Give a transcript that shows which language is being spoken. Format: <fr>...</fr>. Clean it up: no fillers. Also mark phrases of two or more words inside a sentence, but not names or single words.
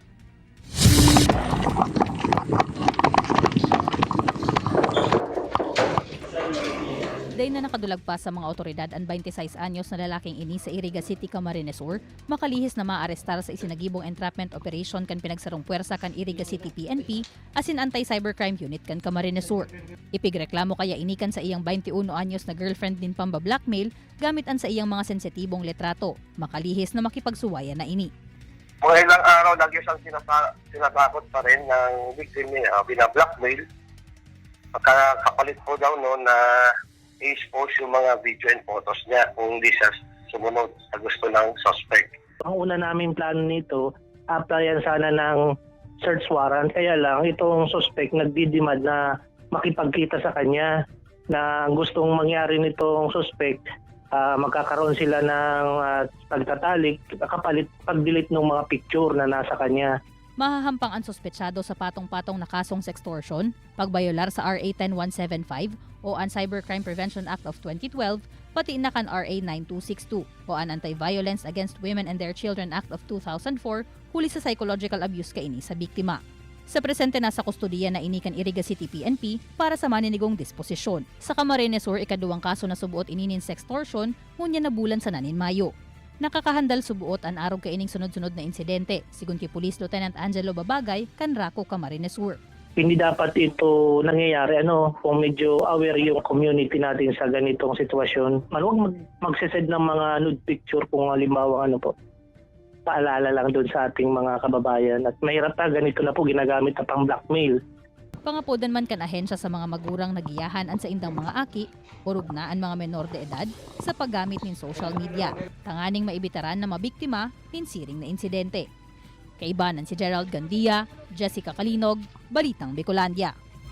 <bik>Day na nakadulag pa sa mga otoridad ang 26 anyos na lalaking ini sa Iriga City, Camarines Sur, makalihis na maarestar sa isinagibong entrapment operation kan pinagsarong puwersa kan Iriga City PNP asin anti-cybercrime unit kan Camarines Sur. Ipigreklamo kaya inikan sa iyang 21 anyos na girlfriend din pamba-blackmail gamit ang sa iyang mga sensitibong letrato, makalihis na makipagsuwaya na ini.</bik> <tl>Mga ilang araw lagi siyang sinatakot pa rin ng victim niya, binablockmail. Kapalit po daw no na i-expose yung mga</tl> <en>video and photos</en> <tl>niya kung hindi siya sumunod sa gusto ng suspect. Ang una namin plano nito, applyan sana ng</tl> <en>search warrant.</en> <tl>Kaya lang, itong suspect nagdidemand na makipagkita sa kanya na gustong mangyari nitong suspect. Magkakaroon sila ng pagtatalik, kapalit pag-delete ng mga picture na nasa kanya.</tl> <bik>Mahahampang ang suspetsado sa patong-patong na kasong sextortion, pagbayolar sa RA 10175 o ang Cybercrime Prevention Act of 2012, pati na kan RA 9262 o ang Anti-Violence Against Women and Their Children Act of 2004, huli sa psychological abuse kaini sa biktima. Sa presente na sa kustodiya na inikan Iriga City PNP para sa maninigong disposisyon. Sa Camarines Sur, ikaduwang kaso na subuot ininin sextortion, hunya na bulan sa nanin Mayo. Nakakahandal subuot ang arog kaining sunod-sunod na insidente, sigun kay Police Lieutenant Angelo Babagay, Kanrako, Camarines Sur.</bik> <tl>Hindi dapat ito nangyayari kung medyo aware yung community natin sa ganitong sitwasyon. Huwag magsesend ng mga</tl> <en>nude picture</en> <tl>kung halimbawa paalala lang doon sa ating mga kababayan. At mahirap ganito na po ginagamit na pang blackmail.</tl> <bik>Pangapodan man kan ahensya sa mga magurang nagiyahan an sa indang mga aki, urog na ang mga menor de edad sa paggamit ng</bik> <en>social media.</en> <bik>Tanganing maibitaran na mabiktima nin siring na insidente. Kaibanan si Gerald Gandia, Jessica Kalinog, Balitang Bicolandia.</bik>